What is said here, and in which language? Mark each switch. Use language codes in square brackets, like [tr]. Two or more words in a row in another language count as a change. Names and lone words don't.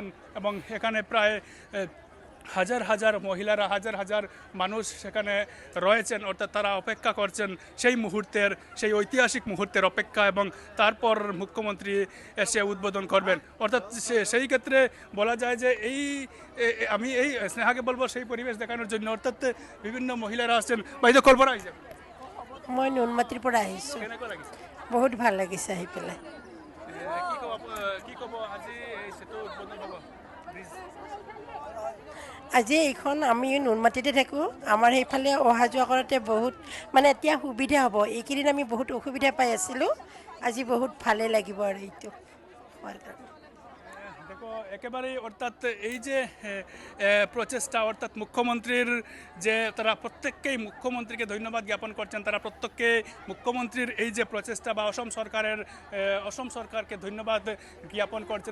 [bn] এবং এখানে প্রায় হাজার হাজার মহিলারা, হাজার হাজার মানুষ সেখানে রয়েছেন, অর্থাৎ তারা অপেক্ষা করছেন সেই ঐতিহাসিক মুহূর্তের অপেক্ষা, এবং তারপর মুখ্যমন্ত্রী এসে উদ্বোধন করবেন। অর্থাৎ সেই ক্ষেত্রে বলা যায় যে আমি এই স্নেহাকে বলবো সেই পরিবেশ দেখানোর জন্য, অর্থাৎ বিভিন্ন মহিলারা আসছেন। [as] বাইদেউ ক'ৰ পৰা আহিছে? মই নুনমাটিৰ পৰা আহিছোঁ। কেনেকুৱা লাগিছে? বহুত ভাল লাগিছে আহি পেলাই। কি ক'ব আজি এই সেতু উদ্বোধন হ'ব? আজি এইখন আমি নুনমাটিতে থাকোঁ, আমাৰ সেইফালে অহা যোৱা কৰোঁতে বহুত মানে এতিয়া সুবিধা হ'ব। এইকেইদিন আমি বহুত অসুবিধা পাই আছিলোঁ, আজি বহুত ভালে লাগিব আৰু এইটো হোৱাৰ কাৰণে। [bn] দেখো একেবারেই, অর্থাৎ এই যে প্রচেষ্টা, অর্থাৎ মুখ্যমন্ত্রীর যে তারা প্রত্যেককেই মুখ্যমন্ত্রীকে ধন্যবাদ জ্ঞাপন করছেন, তারা প্রত্যেককে মুখ্যমন্ত্রীর এই যে প্রচেষ্টা বা অসম সরকারকে ধন্যবাদ জ্ঞাপন করছেন।